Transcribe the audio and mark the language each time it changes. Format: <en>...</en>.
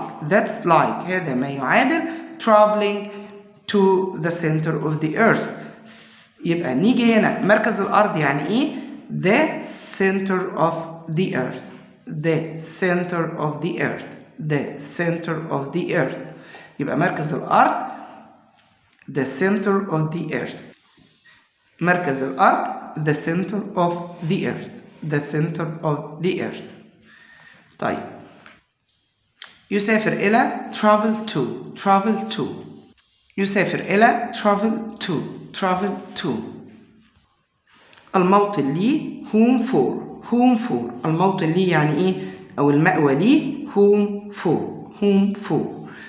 <en>that's like</en> <ar>هذا ما يعادل</ar> <en>traveling to the center of the earth.</en> <ar>يبقى نيجي هنا مركز الأرض يعني إيه؟</ar> <en>the center of the earth. the center of the earth. the center of the earth.</en> <ar>يبقى مركز الأرض</ar> <en>the center of the earth.</en> <ar>مركز الأرض</ar> <en>the center of the earth. the center of the earth.</en> <ar>طيب يسافر إلى</ar> <en>travel to</en> <ar>يسافر إلى travel to الموطن لي</ar> <en>home for</en> <ar>الموطن لي يعني إيه؟ أو المأوى لي home for.</ar>